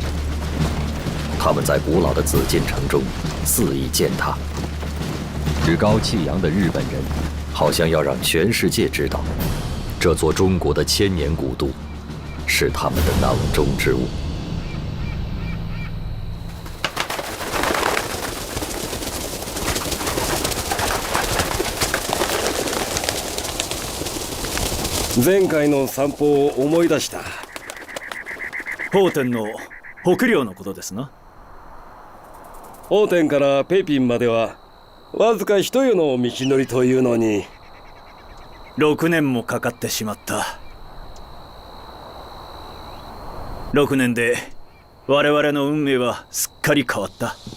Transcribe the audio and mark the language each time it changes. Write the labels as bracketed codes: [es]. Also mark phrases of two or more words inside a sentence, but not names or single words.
[zh] 他们在古老的紫禁城中肆意践踏，趾高气扬的日本人好像要让全世界知道，这座中国的1000年古都是他们的囊中之物。 [ja] 前回の散歩を思い出した。奉天の北陵のことですな。奉天から北平まではわずか一夜の道のりというのに 6年もかかってしまった。6年で我々の運命はすっかり変わった。